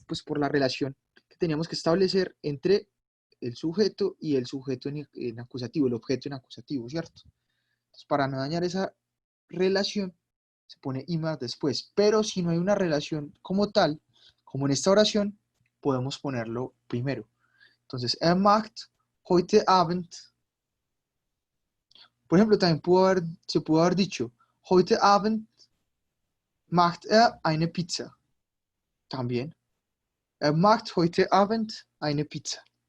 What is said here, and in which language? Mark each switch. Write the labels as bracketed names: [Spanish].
[Spanish] Pues por la relación que teníamos que establecer entre el sujeto y el sujeto en acusativo, el objeto en acusativo, ¿cierto? Entonces, para no dañar esa relación, se pone Imar después. Pero si no hay una relación como tal, como en esta oración, podemos ponerlo primero. [German] Entonces, macht heute Abend. [Spanish] Por ejemplo, también se pudo haber dicho, [German] heute Abend macht eine Pizza. [Spanish] También. [German] Macht heute Abend eine Pizza.